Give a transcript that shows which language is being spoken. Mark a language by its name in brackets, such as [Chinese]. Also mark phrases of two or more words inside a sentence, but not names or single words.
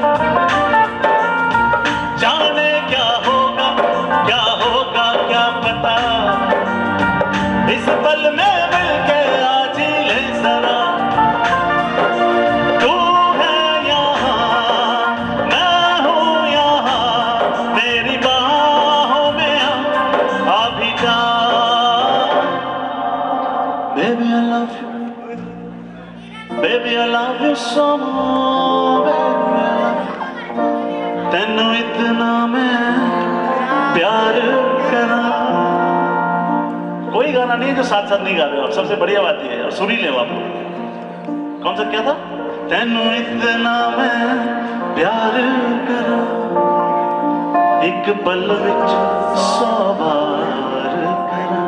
[Hindi] जाने क्या होगा क्या पता, इस पल में मिलके आज ही ले जरा। तू है यहाँ, मैं हूँ यहाँ, मेरी बाहों में आ भी जा। [English] Baby I love you, baby I love you so much, baby I love you। [Punjabi] ਤੈਨੂੰ ਇੰਨਾ ਮੈਂ ਪਿਆਰ ਕਰਾਂ। [Hindi] कोई गाना नहीं जो साथ साथ नहीं गा रहे हो आप, सबसे बढ़िया बात ये है। और सुरीले हो आप लोग। कौन सा क्या था? [Punjabi] ਤੈਨੂੰ ਇੰਨਾ ਮੈਂ ਪਿਆਰ ਕਰਾਂ, ਇੱਕ ਪਲ ਵਿੱਚ 100 ਬਾਰ ਕਰਾਂ।